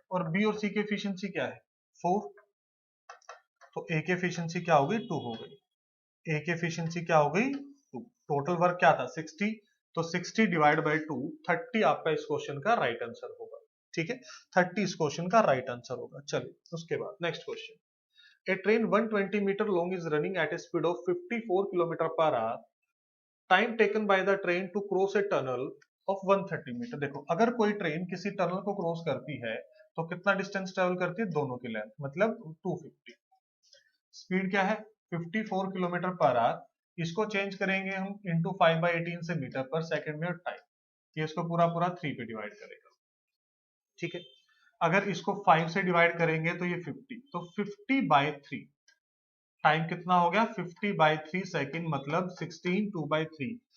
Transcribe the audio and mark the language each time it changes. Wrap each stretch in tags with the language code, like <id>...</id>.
<hi>और बी और सी की एफिशिएंसी क्या है 4, तो ए की एफिशिएंसी क्या हो गई 2 हो गई। ए की एफिशिएंसी क्या हो गई 2। टोटल वर्क क्या था 60, तो 60 डिवाइड बाय 2 30 आपका इस क्वेश्चन का राइट आंसर होगा। ठीक है, 30 इस क्वेश्चन का राइट आंसर होगा। चलिए उसके बाद next question.</hi> <en>A train 120 meter long is running at a speed of 54 km per hour. Time taken by the train to cross a tunnel of 130 meter.</en> <hi>देखो अगर कोई ट्रेन किसी टनल को क्रॉस करती है तो कितना डिस्टेंस ट्रेवल करती है, दोनों की लेंथ, मतलब 250। स्पीड क्या है 54 किलोमीटर पर आवर। इसको चेंज करेंगे हम इंटू 5/18 से मीटर पर सेकंड में, और टाइम ये इसको पूरा पूरा 3 पे डिवाइड करेगा। ठीक है, अगर इसको 5 से डिवाइड करेंगे तो ये 50, तो 50/3 टाइम कितना हो गया 50/3 सेकंड, मतलब 16 2/3।</hi>